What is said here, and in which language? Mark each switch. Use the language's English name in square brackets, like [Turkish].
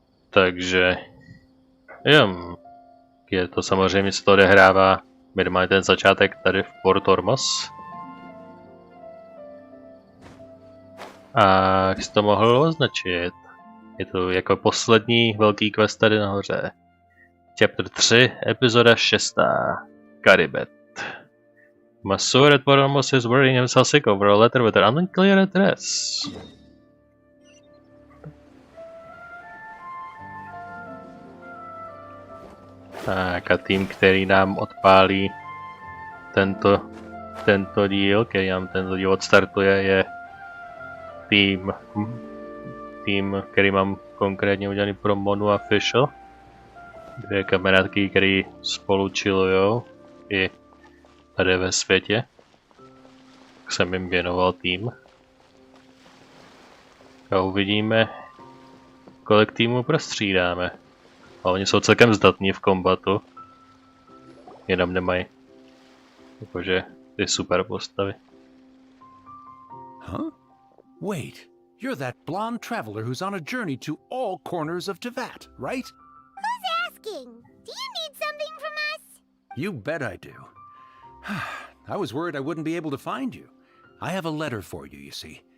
[Czech] Takže, jo, je to samozřejmě, se to odehrává minimálně ten začátek tady v Port Ormos. A jak jsi to mohl označit? Je to jako poslední velký quest tady nahoře. Chapter 3, epizoda 6. Karibet. [English] Masur at Port Ormos is worrying himself sick over a letter with an unclear address. [Czech] Tak a tým, který nám odpálí tento díl, který nám tento díl odstartuje, je tým, který mám konkrétně udělaný pro Monu a Fischl. Dvě kamarádky, který spolu chillujou i tady ve světě. Tak jsem jim věnoval tým. A uvidíme, kolik týmů prostřídáme. A oni jsou celkem zdatní v kombatu. Jenom nemají jakože ty super postavy. Huh? [English] Wait, you're that blonde traveler who's on a journey to all corners of Teyvat, right? Who's asking? Do you need something from us? You bet I do. I was worried I wouldn't be able to find you. I have a letter for you, you see.